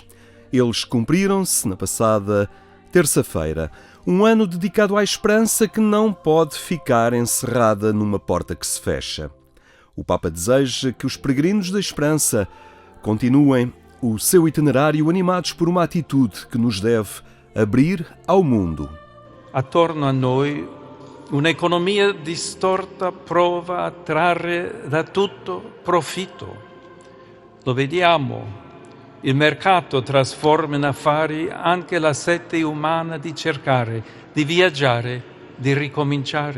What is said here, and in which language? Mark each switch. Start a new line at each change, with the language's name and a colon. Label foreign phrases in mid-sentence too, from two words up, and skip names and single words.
Portuguese: Eles cumpriram-se na passada terça-feira, um ano dedicado à esperança que não pode ficar encerrada numa porta que se fecha. O Papa deseja que os peregrinos da esperança continuem o seu itinerário animados por uma atitude que nos deve abrir ao mundo.
Italian: Attorno a noi un'economia distorta prova a trarre da tutto profitto. Lo vediamo, il mercato trasforma in affari anche la sete umana di cercare, di viaggiare, di ricominciare.